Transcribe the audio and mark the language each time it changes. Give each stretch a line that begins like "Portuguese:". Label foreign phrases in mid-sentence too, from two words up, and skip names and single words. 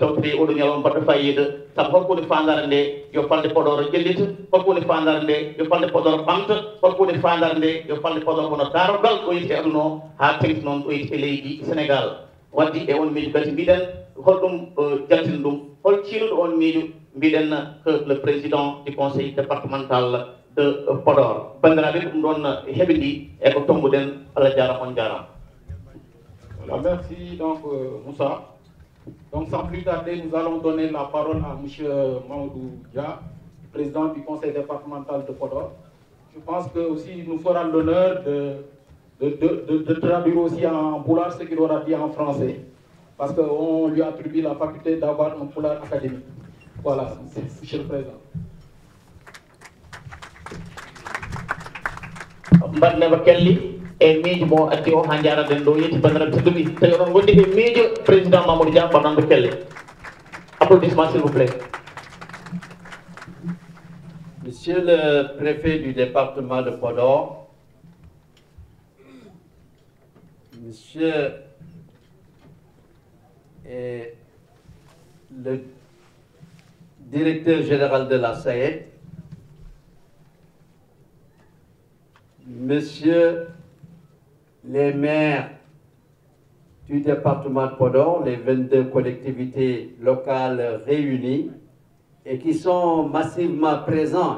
Fula: tawtide oɗo ñalawma mbaɗɗo fayida saabu holko woni fandare nde yo falde Podor ƴellita holko woni fandare nde yo falde Podor ɓamta holko woni fandare nde yo falde Podor hono darogal ɗo yiti e aduna o ha tengti noon ɗo yiti e leydi Sénégal waddi e on miijo kadi mbiɗen holɗum jaltina ɗum hol ciinuɗo on miijo mbiɗen
French: que le président du conseil départemental de Podor
Fula: bandiraɓe ɗum ɗon heɓidi e ko tombuɗen Allah jarama on jarama.
French: Voilà, merci donc Moussa. Donc sans plus tarder, nous allons donner la parole à M. Mamoudou Dia, président du conseil départemental de Podor. Je pense que aussi nous fera l'honneur de traduire aussi en poulard ce qu'il aura dit en français, parce qu'on lui attribue la faculté d'avoir un poulard académique. Voilà, Monsieur le Président.
Fula: mbaɗnema kelli e miijo mo addi o ha jaraden ɗo yetti bandiraɓe tedduɓe tawi oɗon gondi e miijo président Mamadou Dia mbaɗanɓe kelle.
French: Applaudissements s'il vous plaît. Monsieur le préfet du département de Podor, Monsieur et le directeur général de la SAED, Monsieur les maires du département de Podor, les 22 collectivités locales réunies, et qui sont massivement présents.